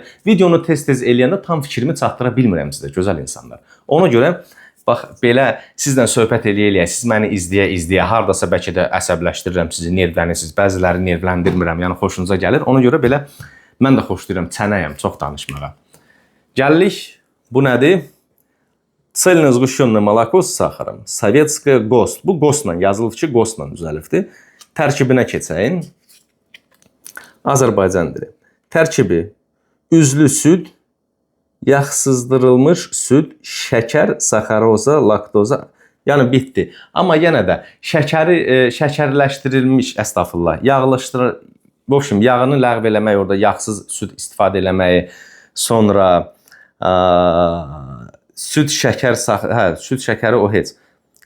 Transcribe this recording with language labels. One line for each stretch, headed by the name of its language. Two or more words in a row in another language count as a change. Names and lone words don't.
Azerbaijani: Videonu tez-tez eləyəndə tam fikrimi çatdıra bilmirəm sizə, gözəl insanlar. Ona görə, bax, belə sizlə söhbət eləyə-eləyə, siz məni izləyə, hardasa bəlkə də əsəbləşdirirəm sizi, nervlənirsiniz. Bəziləri nervləndirmirəm, yəni xoşunuza gəlir. Ona görə belə, mən də xoşlayıram, çənəyəm, çox danışmağa. Gəlirik, bu nədir?
Russian: Цельное сгущенное молоко с сахаром. Советская ГОСТ.
Azerbaijani: Bu ГОСТla yazılıb ki, ГОСТla düzəlibdir. Tərkibinə keçəyin. Azərbaycan dili. Tərkibi üzlü süd, yağsızdırılmış süd, şəkər, saxaroza, laktoza. Yəni bitdi. Amma yenə də şəkərləşdirilmiş, əstəğfurullah, yağını ləğv eləmək, orada yağsız süd istifadə eləməyi, sonra süd şəkəri o heç.